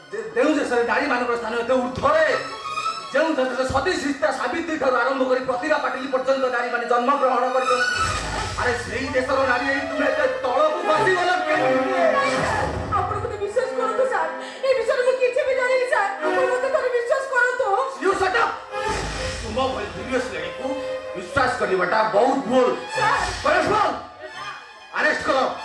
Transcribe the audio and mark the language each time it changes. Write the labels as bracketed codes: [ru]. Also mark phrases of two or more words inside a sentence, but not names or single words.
[or] ଯେଉଁ ଦେଶରେ ନାରୀମାନଙ୍କର ସ୍ଥାନ ଏତେ ଉର୍ଦ୍ଧ୍ୱରେ, ଯେଉଁ ଦେଶରେ ସତୀ ସିତା ସାବିତ୍ରୀ ଠାରୁ ଆରମ୍ଭ କରି ପ୍ରତିଭା ପାଟିଲ ପର୍ଯ୍ୟନ୍ତ ନାରୀମାନେ ଜନ୍ମଗ୍ରହଣ କରିଛନ୍ତି, ଆରେ ସେଇ ଦେଶର ନାରୀ ହେଇ ତୁମେ ଏତେ ତଳକୁ ଖସିଗଲ କେମିତି? ଆପଣ ମୋତେ ବିଶ୍ୱାସ କରନ୍ତୁ ସାର୍, ଏ ବିଷୟରେ ମୁଁ କିଛି ବି ଜାଣିନି ସାର୍, ଆପଣ ମୋତେ ଥରେ ବିଶ୍ୱାସ କରନ୍ତୁ। [en] You shut up! [or] ତୁମ ଭଳି [en] serious ladyକୁ [or] ବିଶ୍ୱାସ କରିବାଟା ବହୁତ ଭୁଲ। କନେଷ୍ଟବଳ ଆରେଷ୍ଟ କର।